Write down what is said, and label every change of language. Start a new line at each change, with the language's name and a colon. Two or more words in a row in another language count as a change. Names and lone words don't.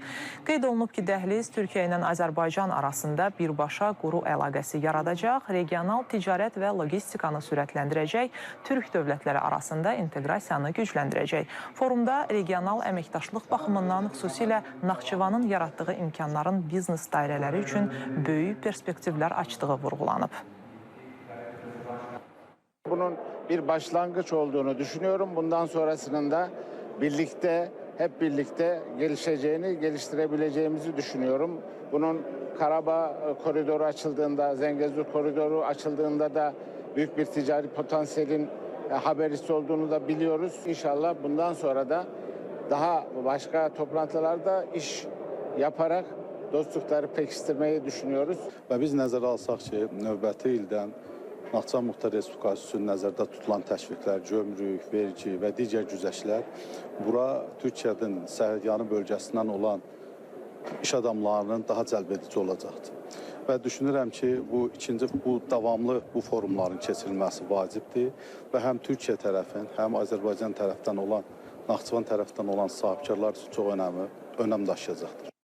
Azerbaijani: Qeyd olunub ki, dəhliz Türkiyə ilə Azərbaycan arasında birbaşa quru əlaqəsi yaradacaq, regional ticarət və logistikanı sürətləndirəcək, Türk dövlətləri arasında inteqrasiyanı gücləndirəcək. Forumda regional əməkdaşlıq baxımından xüsusilə Naxçıvanın yaratdığı imkanların biznes dairələri üçün böyük perspektivlər açdığı vurğulanıb.
Turkish: Bunun bir başlangıç olduğunu düşünüyorum. Bundan sonrasının da hep birlikte gelişeceğini, geliştirebileceğimizi düşünüyorum. Bunun Karabağ koridoru açıldığında, Zengezur koridoru açıldığında da büyük bir ticari potansiyelin habercisi olduğunu da biliyoruz. İnşallah bundan sonra da daha başka toplantılarda iş yaparak dostlukları pekiştirmeyi düşünüyoruz.
Azerbaijani: Və biz nəzərə alsaq ki, növbəti ildən Naxçıvan Muxtar Respublikası üçün nəzərdə tutulan təşviqlər, gömrük, vergi və digər güzəştlər bura Türkiyənin sərhədyanı bölgəsindən olan iş adamlarının daha cəlb edici olacaqdır. Və düşünürəm ki, bu davamlı bu forumların keçirilməsi vacibdir və həm Türkiyə tərəfin, həm Azərbaycan tərəfdən olan, Naxçıvan tərəfdən olan sahibkarlar üçün çox önəm daşıyacaqdır.